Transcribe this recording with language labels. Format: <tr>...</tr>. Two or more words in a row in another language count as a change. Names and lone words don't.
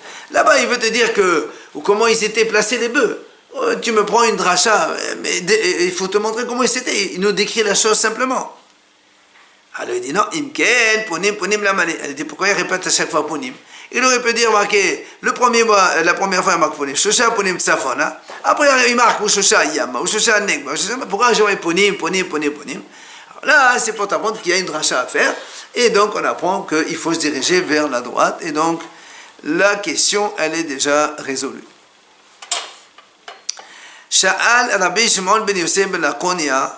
<fr>Là-bas, il veut te dire que, ou comment ils étaient placés les bœufs. Tu me prends une dracha, mais il faut te montrer comment ils étaient. Il nous décrit la chose simplement. Alors il dit, non, imken,</fr> <he>פונים למה.</he> <fr>Elle dit, pourquoi il répète à chaque fois ponim? Il aurait pu dire, marqué, la première fois il marque ponim,</fr> <he>שלושה פונים צפונה.</he> <fr>Après il marque, ou</fr> <he>שלושה ימה,</he> <fr>ou</fr> <he>שלושה נגבה.</he> <fr>Pourquoi j'aurais ponim? Alors là, c'est pour t'apprendre qu'il y a une dracha à faire. Et donc, on apprend qu'il faut se diriger vers la droite. Et donc, la question, elle est déjà résolue.</fr> <he>שאל רבי שמעון בן יוסף בן לקוניא.</he>